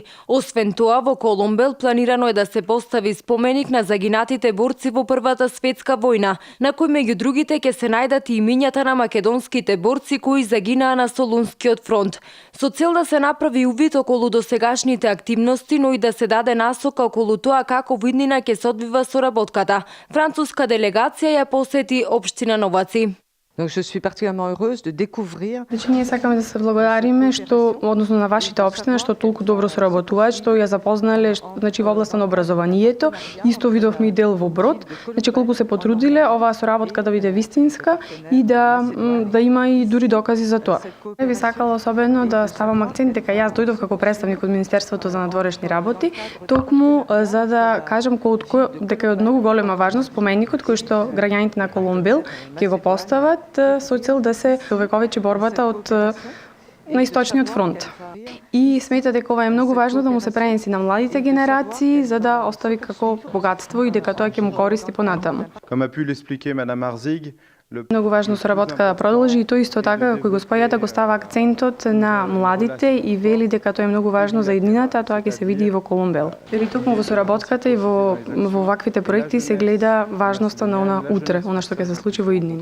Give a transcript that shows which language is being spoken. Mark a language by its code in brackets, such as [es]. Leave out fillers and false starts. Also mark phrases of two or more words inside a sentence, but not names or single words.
[mk] Освен тоа, во Коломбел планирано е да се постави споменик на загинатите борци во Првата светска војна, на кој меѓу другите ќе се најдат и имињата на македонските борци кои загинаа на Солунскиот фронт. Со цел да се направи увид околу досегашните активности, но и да се даде насока околу тоа како во иднина ќе се одвива соработката, француска делегација ја посети општина Новаци. [fr] Donc je suis particulièrement heureuse de découvrir. [mk] Значи ние сакаме да се благодариме што односно на вашите општина што толку добро соработуваат, што ја запознале значи во областа на образованието, исто видовме и дел во Брод. Значи колку се потрудиле оваа соработка да биде вистинска и да има и дури докази за тоа. Би сакала особено да ставам акцент дека јас дојдов како представник од Министерството за надворешни работи, токму за да кажам дека е од многу голема важност споменикот кој што граѓаните на Коломбел ќе го постават со цел да се увековечи борбата на Источниот фронт. И смета дека ова е многу важно да му се пренеси на младите генерации за да остави како богатство и дека тоа ќе му користи понатаму. [fr] Comme a pu l'expliquer Madame Arzig, [mk] Многу важно соработка да продолжи и тоа исто така како господјата го става акцентот на младите и вели дека тоа е многу важно за иднината, а тоа ќе се види и во Коломбел. Вели токму во соработката и во ваквите проекти се гледа важноста на она утре, она што ќе се случи во иднина.